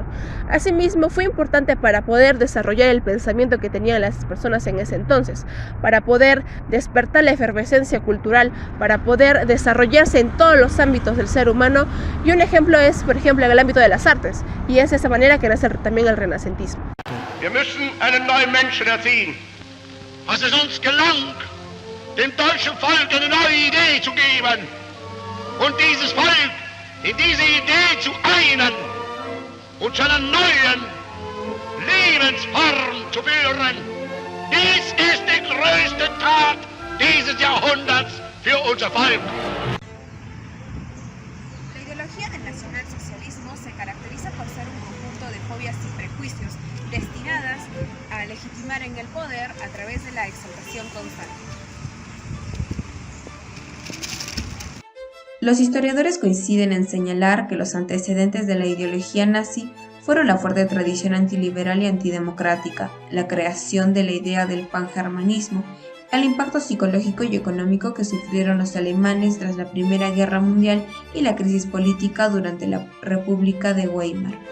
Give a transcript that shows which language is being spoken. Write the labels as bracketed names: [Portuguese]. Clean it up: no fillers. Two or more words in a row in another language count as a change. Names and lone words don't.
[Spanish] Asimismo, fue importante para poder desarrollar el pensamiento que tenían las personas en ese entonces, para poder despertar la efervescencia cultural, para poder desarrollarse en todos los ámbitos del ser humano, y un ejemplo es, por ejemplo, en el ámbito de las artes, y es de esa manera que nace también el renacentismo. [German] Wir müssen einen neuen Menschen erziehen. Was es uns gelang, dem deutschen Volk eine neue Idee zu geben und dieses Volk in diese Idee zu einen und zu einer neuen Lebensform zu führen. Dies ist die größte Tat dieses Jahrhunderts für unser Volk. [Spanish] La ideología del nacionalsocialismo se caracteriza por ser un conjunto de fobias y prejuicios destinadas a legitimar en el poder a través de la exaltación constante. Los historiadores coinciden en señalar que los antecedentes de la ideología nazi fueron la fuerte tradición antiliberal y antidemocrática, la creación de la idea del pangermanismo, el impacto psicológico y económico que sufrieron los alemanes tras la Primera Guerra Mundial y la crisis política durante la República de Weimar.